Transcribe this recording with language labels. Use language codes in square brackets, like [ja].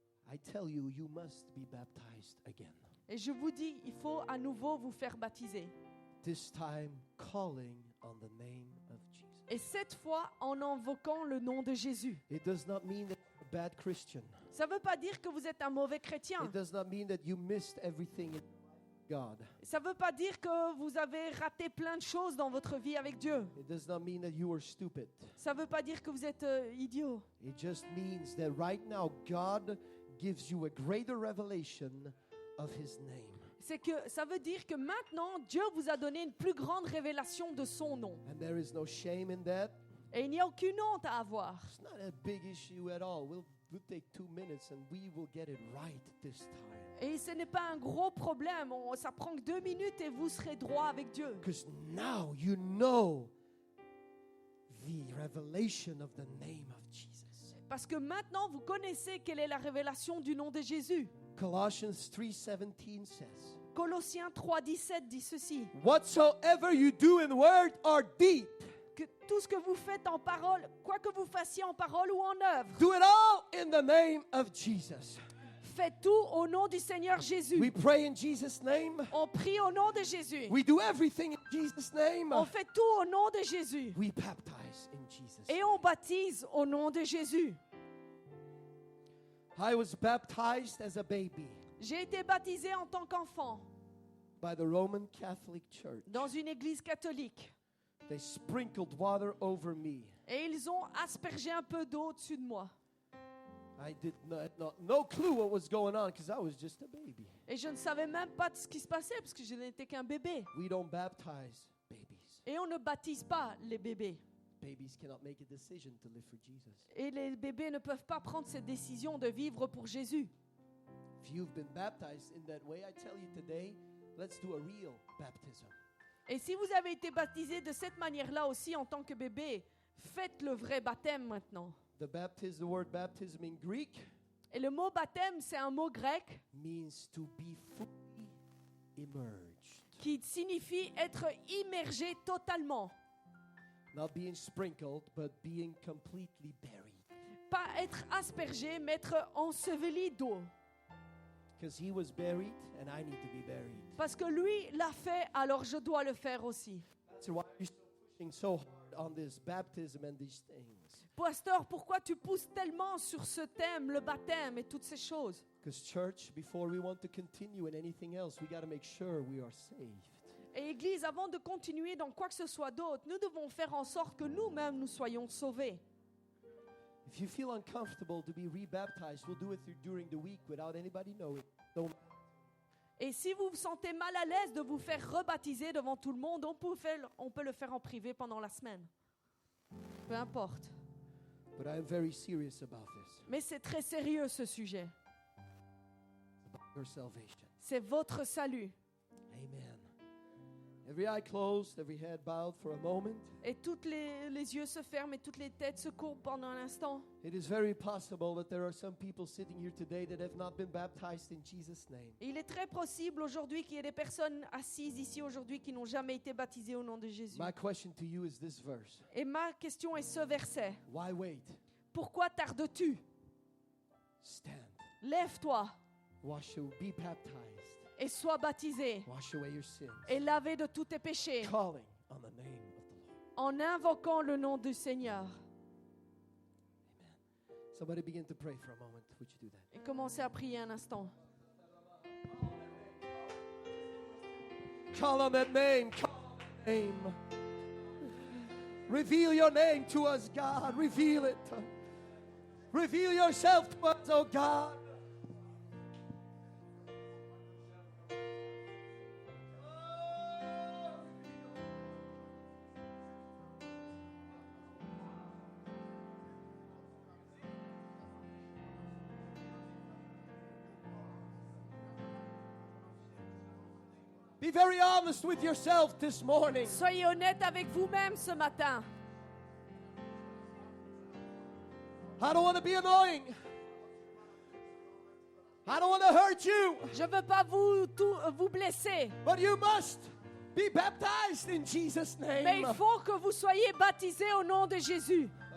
[en] I tell you, you must be baptized again. [fr] et je vous dis, il faut à nouveau vous faire baptiser. [en] This time calling on the name of Jesus. [fr] Et cette fois, en invoquant le nom de Jésus. [en] It does not mean that you're a bad Christian. [fr] Ça ne veut pas dire que vous êtes un mauvais chrétien. [en] It does not mean that you missed everything in God. [fr] Ça ne veut pas dire que vous avez raté plein de choses dans votre vie avec Dieu. [en] It does not mean that you were stupid. [fr] Ça ne veut pas dire que vous êtes idiot. [en] It just means that right now God gives you a greater revelation of His name. [fr] C'est que ça veut dire que maintenant, Dieu vous a donné une plus grande révélation de son nom. [en] And there is no shame in that. [fr] Et il n'y a aucune honte à avoir. [en] It's not a big issue at all. We'll take 2 minutes and we will get it right this time. [fr] Et ce n'est pas un gros problème. Ça prend que 2 minutes et vous serez droit avec Dieu. [en] Because now you know the revelation of the name of Jesus. [fr] Parce que maintenant, vous connaissez quelle est la révélation du nom de Jésus. [en] Colossians 3:17 says, [fr] Colossiens 3,17 dit ceci. [en] whatsoever you do in word or deed, [fr] Que tout ce que vous faites en parole, quoi que vous fassiez en parole ou en œuvre, [en] do it all in the name of Jesus. [fr] faites tout au nom du Seigneur Jésus. [en] We pray in Jesus' name. [fr] On prie au nom de Jésus. [en] We do everything in Jesus' name. [fr] On fait tout au nom de Jésus. [en] We baptize in Jesus' [fr] Et [en] name. [fr] on baptise au nom de Jésus. [en] I was baptized as a baby [fr] J'ai été baptisé en tant qu'enfant [en] by the Roman Catholic Church. [fr] dans une église catholique. [en] They sprinkled water over me. [fr] Et ils ont aspergé un peu d'eau au-dessus de moi. [en] I did no clue what was going on because I was just a baby. [fr] Et je ne savais même pas de ce qui se passait parce que je n'étais qu'un bébé. [en] We don't baptize babies. [fr] Et on ne baptise pas les bébés. [en] Babies cannot make a decision to live for Jesus. [fr] Et les bébés ne peuvent pas prendre cette décision de vivre pour Jésus. [en] If you've been baptized in that way, I tell you today, let's do a real baptism. [fr] Et si vous avez été baptisé de cette manière-là aussi en tant que bébé, faites le vrai baptême maintenant. [en] The word baptism in Greek [fr] Et le mot baptême, c'est un mot grec [en] means to be fully immersed. [fr] qui signifie être immergé totalement. [en] Not being sprinkled, but being completely buried. [fr] Pas être aspergé, mais être enseveli d'eau. [en] Because he was buried and I need to be buried. [fr] Parce que lui l'a fait, alors je dois le faire aussi. [en] That's why you're so pushing so hard on this baptism and these things? [fr] Pasteur, pourquoi tu pousses tellement sur ce thème, le baptême et toutes ces choses? [en] Because church, before we want to continue in anything else, we got to make sure we are saved. [fr] Et Église, avant de continuer dans quoi que ce soit d'autre, nous devons faire en sorte que nous-mêmes nous soyons sauvés. [en] If you feel uncomfortable to be rebaptized, we'll do it during the week without anybody knowing. Don't. [fr] Et si vous vous sentez mal à l'aise de vous faire rebaptiser devant tout le monde, on peut le faire en privé pendant la semaine. Peu importe. [en] But I am very serious about this. [fr] Mais c'est très sérieux ce sujet. [en] About your salvation. [fr] C'est votre salut. [en] Amen. Every eye closed, every head bowed for a moment. [fr] Et tous les yeux se ferment et toutes les têtes se courbent pendant un instant. [en] It is very possible that there are some people sitting here today that have not been baptized in Jesus' name. [fr] Et il est très possible aujourd'hui qu'il y ait des personnes assises ici aujourd'hui qui n'ont jamais été baptisées au nom de Jésus. [en] My question to you is this verse. [fr] Et ma question est ce verset. [en] Why wait? [fr] Pourquoi tardes-tu? [en] Stand. [fr] Lève-toi [en] Be baptized. [fr] et sois baptisé [en] Wash away your sins. [fr] et lavé de tous tes péchés [en] Calling on the name of the Lord. [fr] en invoquant le nom du Seigneur. [en] Amen. Somebody begin to pray for a moment. Would you do that? [fr] Et commencez à prier un instant. [en] Call on that name. Call on that name. Reveal your name to us, God. Reveal it. Reveal yourself to us, oh God. Be very honest with yourself this morning. [fr] Soyez honnête avec vous-même ce matin. [en] I don't want to be annoying. I don't want to hurt you. [fr] Je ne veux pas vous blesser, [en] But you must be baptized in Jesus' name. [fr] mais il faut que vous soyez baptisés au nom de Jésus.